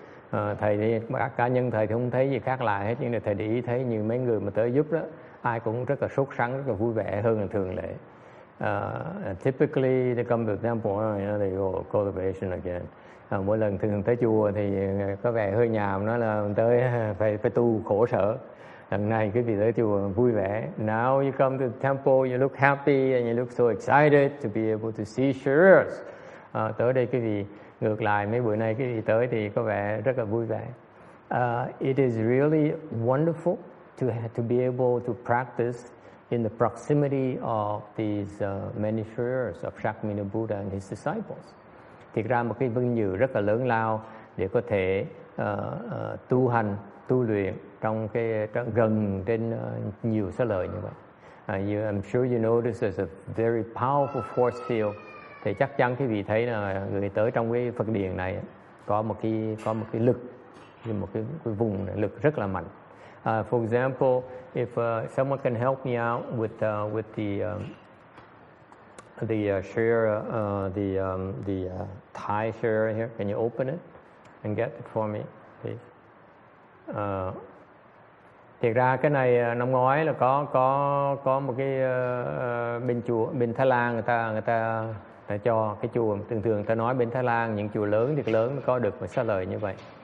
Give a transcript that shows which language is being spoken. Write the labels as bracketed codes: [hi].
[vi] Thầy thì các cá nhân thầy thì không thấy gì khác lạ hết, nhưng mà thầy để ý thấy như mấy người mà tới giúp đó, ai cũng rất là sốt sắng, rất là vui vẻ hơn là thường lệ. [en] Typically they come to the temple, they go cultivation again. [vi] Mỗi lần thường tới chùa thì có vẻ hơi nhàm, nói là tới phải tu khổ sở. Lần này quý vị tới chùa vui vẻ. [en] Now you come to the temple, you look happy and you look so excited to be able to see Shiras. [vi] Tới đây quý vị ngược lại, mấy bữa nay quý vị tới thì có vẻ rất là vui vẻ. [en] It is really wonderful to be able to practice in the proximity of these many Shiras of Shakyamuni Buddha and his disciples. [vi] Thiệt ra một cái vinh dự rất là lớn lao để có thể tu hành, tu luyện trong gần trên nhiều xá lợi như vậy. [en] I'm sure you notice there's a very powerful force field. [vi] Thì chắc chắn quý vị thấy là người tới trong cái Phật điền này có một cái lực, một cái vùng lực rất là mạnh. [en] For example, if someone can help me out with the share, the Thai share here, can you open it and get it for me, please? [vi] Thiệt ra cái này năm ngoái là có một cái bên chùa bên Thái Lan người ta cho cái chùa, thường ta nói bên Thái Lan những chùa lớn thì lớn mới có được một xá lợi như vậy.